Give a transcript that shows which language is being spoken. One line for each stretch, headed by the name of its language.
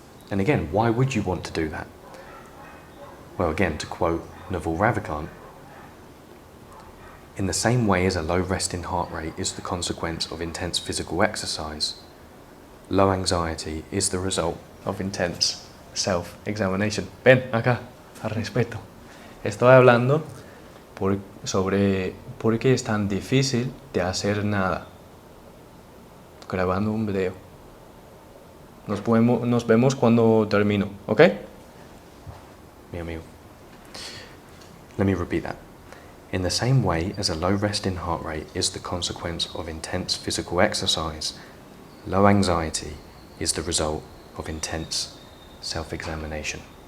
English: And again, why would you want to do that? Well, again, to quote Naval Ravikant, in the same way as a low resting heart rate is the consequence of intense physical exercise, low anxiety is the result of intense self-examination.
Spanish: Ven acá, al respeto. Estoy hablando sobre por qué es tan difícil de hacer nada. Grabando un video. Nos vemos cuando termino, ¿ok? Mi amigo.
English: Let me repeat that. In the same way as a low resting heart rate is the consequence of intense physical exercise, Low anxiety is the result of intense self-examination.